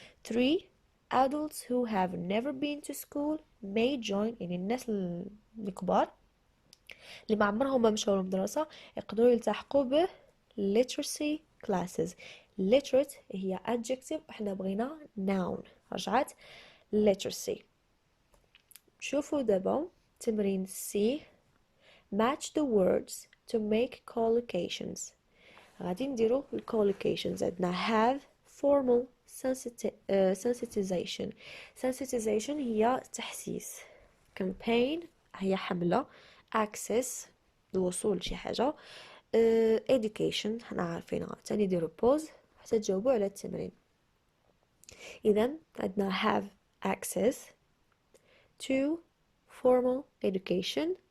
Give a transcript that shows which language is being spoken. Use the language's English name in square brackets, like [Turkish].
[English] 3 adults who have never been to school may join. [Arabic] يعني الناس الكبار اللي ما عمرهم ما مشوا للمدرسة يقدروا يلتحقوا ب literacy classes. literate هي adjective احنا بغينا noun. رجعت literacy. شوفوا دابا تمرين C. [English] match the words to make collocations. [Arabic] غادي نديرو collocations. [English] عندنا have formal sensitization. [Arabic] sensitization هي تحسيس. campaign هي حملة. access الوصول لشي حاجة. education حنا عارفينها. تاني نديرو pause حتى تجاوبوا على التمرين. إذا عندنا [English] have access. 2 formal education.